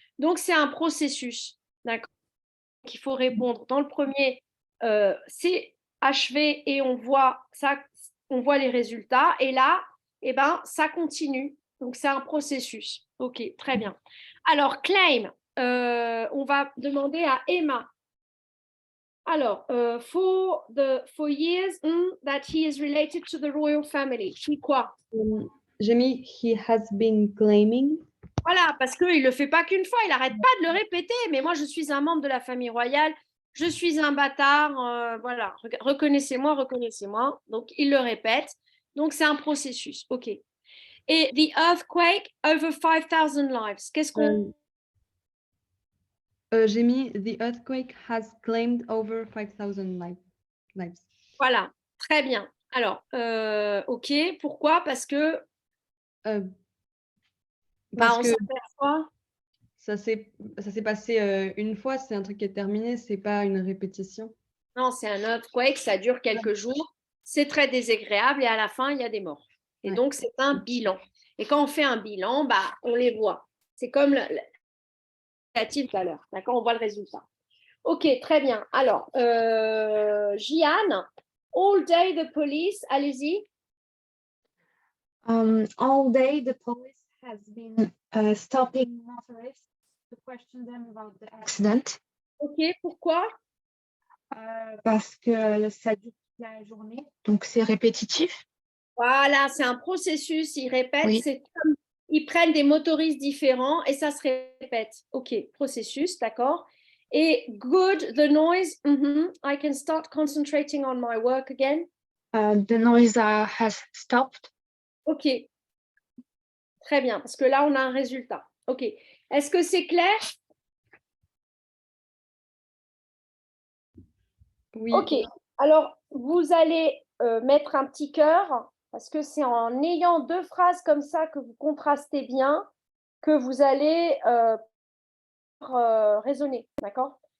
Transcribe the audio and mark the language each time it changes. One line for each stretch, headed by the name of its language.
French: Donc, c'est un processus. D'accord? Il faut répondre. Dans le premier, c'est achevé et on voit les résultats. Et là, ça continue. Donc, c'est un processus. OK, très bien. Alors, claim, on va demander à Emma. Alors,
English: for years that he is related to the royal family.
French: Puis quoi? J'ai mis
English: he has been claiming.
French: Voilà, parce qu'il ne le fait pas qu'une fois, il n'arrête pas de le répéter. Mais moi, je suis un membre de la famille royale, je suis un bâtard, voilà, reconnaissez-moi, reconnaissez-moi. Donc, il le répète. Donc, c'est un processus. OK. Et
English: the earthquake over 5,000 lives.
French: Qu'est-ce qu'on... J'ai mis
English: the earthquake has claimed over 5,000 lives.
French: Voilà, très bien. Alors, OK, pourquoi? Parce que... Parce on que s'aperçoit... ça s'est passé une fois, c'est un truc qui est terminé, c'est pas une répétition. Non, c'est un earthquake, ça dure quelques jours, c'est très désagréable et à la fin, il y a des morts. Et donc, c'est un bilan. Et quand on fait un bilan, on les voit. C'est comme le tout à l'heure. D'accord, on voit le résultat. OK, très bien. Alors, Jeanne,
English: all day the police,
French: allez-y.
English: All day the police has been stopping motorists to question them about the accident.
French: OK, pourquoi? Parce que ça dure toute la journée, donc c'est répétitif. Voilà, c'est un processus, ils répètent, Oui. c'est comme ils prennent des motoristes différents et ça se répète. OK, processus, d'accord. Et
English: good, the noise, I can start concentrating on my work again. The noise has stopped.
French: OK, très bien, parce que là, on a un résultat. OK, est-ce que c'est clair? Oui. OK, alors vous allez mettre un petit cœur parce que c'est en ayant deux phrases comme ça que vous contrastez bien que vous allez raisonner, d'accord?